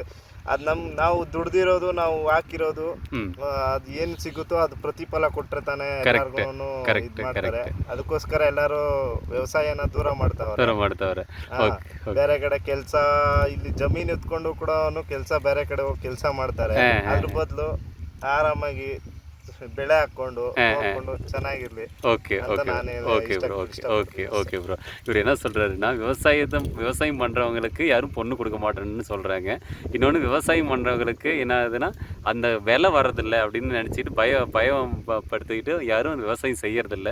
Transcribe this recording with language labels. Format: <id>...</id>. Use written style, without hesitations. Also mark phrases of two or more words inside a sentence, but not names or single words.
<kn>ಅದ್ ನಾವು ದುಡ್ದಿರೋದು, ನಾವು ಹಾಕಿರೋದು, ಅದ್ ಏನ್ ಸಿಗುತ್ತೋ ಅದು ಪ್ರತಿಫಲ ಕೊಟ್ರೆ ತಾನೇ ಎಲ್ಲಾರ್ಗು ಇದ್ ಮಾಡ್ತಾರೆ. ಅದಕ್ಕೋಸ್ಕರ ಎಲ್ಲಾರು ವ್ಯವಸಾಯನ ದೂರ ಮಾಡ್ತಾವ್ರೆ. ಬೇರೆ ಕಡೆ ಕೆಲ್ಸ, ಇಲ್ಲಿ ಜಮೀನ್ ಎತ್ಕೊಂಡು ಕೂಡ ಕೆಲ್ಸ ಬೇರೆ ಕಡೆ ಹೋಗಿ ಕೆಲ್ಸ ಮಾಡ್ತಾರೆ. ಅದ್ರ ಬದಲು ಆರಾಮಾಗಿ ಬೆಳೆ ಹಾಕೊಂಡು ಚೆನ್ನಾಗಿರ್ಲಿ.</kn> <en>okay bro.</en> <ta>இவர் என்ன சொல்கிறாருன்னா, விவசாயம் பண்ணுறவங்களுக்கு யாரும் பொண்ணு கொடுக்க மாட்டேன்னு சொல்கிறாங்க. இன்னொன்று விவசாயம் பண்ணுறவங்களுக்கு என்ன ஆகுதுன்னா, அந்த விலை வர்றதில்லை அப்படின்னு நினச்சிட்டு பயம் படுத்திக்கிட்டு யாரும் அந்த விவசாயம் செய்யறதில்ல.</ta>